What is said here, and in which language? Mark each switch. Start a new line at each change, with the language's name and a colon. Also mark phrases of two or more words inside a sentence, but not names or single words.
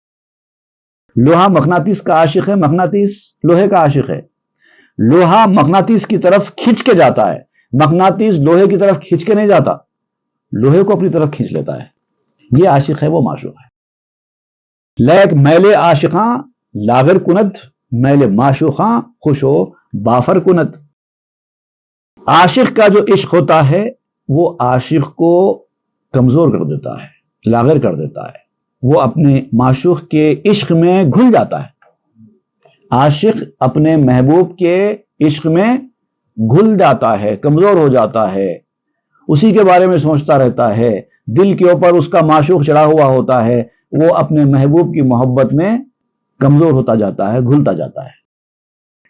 Urdu: لوہا مغناطیس کا عاشق ہے، مغناطیس لوہے کا عاشق ہے۔ لوہا مغناطیس کی طرف کھینچ کے جاتا ہے، مغناطیس لوہے کی طرف کھینچ کے نہیں جاتا، لوہے کو اپنی طرف کھینچ لیتا ہے۔ یہ عاشق ہے، وہ معشوق ہے۔
Persian: لیک میل عاشقاں لاغر کند، میل معشوقاں خوش و بافر کند۔
Urdu: عاشق کا جو عشق ہوتا ہے وہ عاشق کو کمزور کر دیتا ہے، لاغر کر دیتا ہے، وہ اپنے معشوق کے عشق میں گھل جاتا ہے۔ عاشق اپنے محبوب کے عشق میں گھل جاتا ہے، کمزور ہو جاتا ہے، اسی کے بارے میں سوچتا رہتا ہے، دل کے اوپر اس کا معشوق چڑھا ہوا ہوتا ہے، وہ اپنے محبوب کی محبت میں کمزور ہوتا جاتا ہے، گھلتا جاتا ہے۔